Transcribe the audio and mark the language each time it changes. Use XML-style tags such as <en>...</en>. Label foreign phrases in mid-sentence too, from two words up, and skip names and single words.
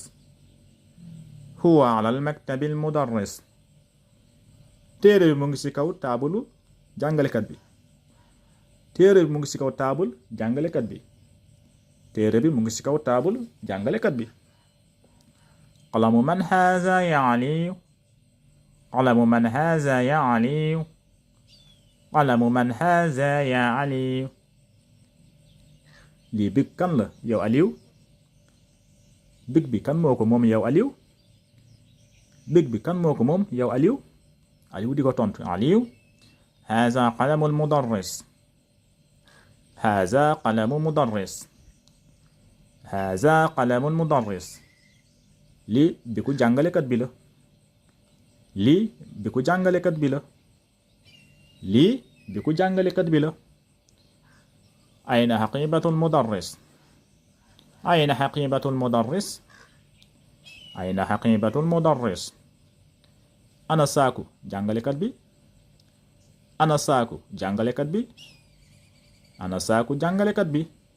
<ar>هو على المكتب المدرس</ar> <wo>téere bi mu ngi ci kaw taabulu jàngalekat bi téere bi mu ngi ci kaw taabul jàngalekat bi téere bi mu ngi ci kaw taabul jàngalekat bi</wo> <ar>قلم من هذا يا علي قلم من هذا يا علي قلم من هذا يا علي</ar> <wo>lii big kan la yow Aliou big bi kan moo ko moom yow Aliou big bi kan moo ko moom yow Aliou Aliou di ko tontu Aliou</wo> <ar>هذا قلم المدرس هذا قلم مدرس هذا قلم المدرس</ar> <wo>lii bi ku jàngalekat bi la lii bi ku jàngalekat bi la lii bi ku jàngalekat bi la</wo> <ar>أين حقيبة المدرس أين حقيبة المدرس أين حقيبة المدرس</ar> <wo>ana saaku jàngalekat bi ana saaku jàngalekat bi ana saaku jàngalekat bi</wo>